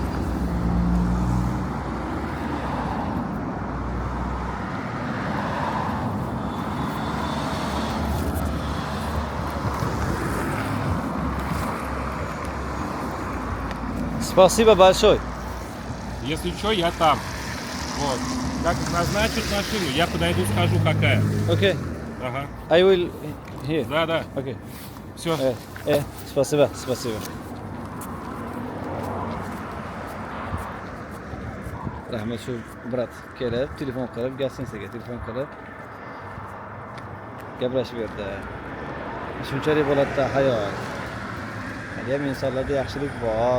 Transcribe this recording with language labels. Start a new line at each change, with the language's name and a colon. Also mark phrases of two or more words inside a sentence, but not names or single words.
Russian: Спасибо большое. Если что, я там. Вот. Как назначат машину, я подойду, скажу, какая. Okay. Ага.
English: I will here.
Russian: Да, да. Okay. Все. Спасибо.
Uzbek: Rahmat shu brat kelib, telefon qilib, gastinisaga telefon qilib gaplashib berdi. Shunchalik bo'ladi-da hayot. Ham insonlarda yaxshilik bor.